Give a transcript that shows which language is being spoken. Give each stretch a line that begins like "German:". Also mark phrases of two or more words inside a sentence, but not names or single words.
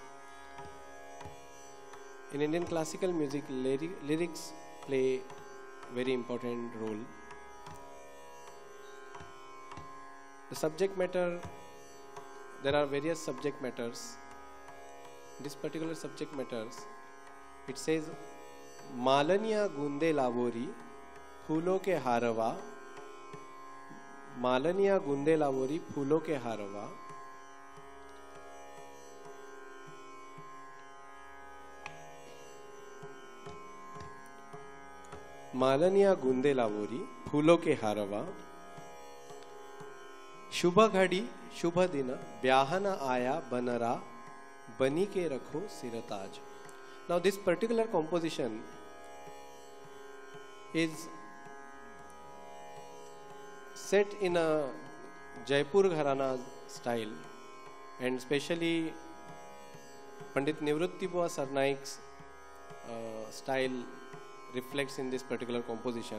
English: In Indian classical music, lyrics play very important role. The subject matter, there are various subject matters. This particular subject matters, it says,
Hindi: मालनिया गुंदे लावोरी, फूलों के हारवा. मालनिया गुंदे लावोरी, फूलों के हारवा. मालनिया गुंदे लावोरी फूलों के हारवा शुभ घड़ी शुभ दिन ब्याहन आया बनरा बनी के रखो सिरताज.
English: Now this particular composition is set in a Jaipur Gharana style, and especially Pandit Nivrutti Bua Sarnaik's style reflects in this particular composition.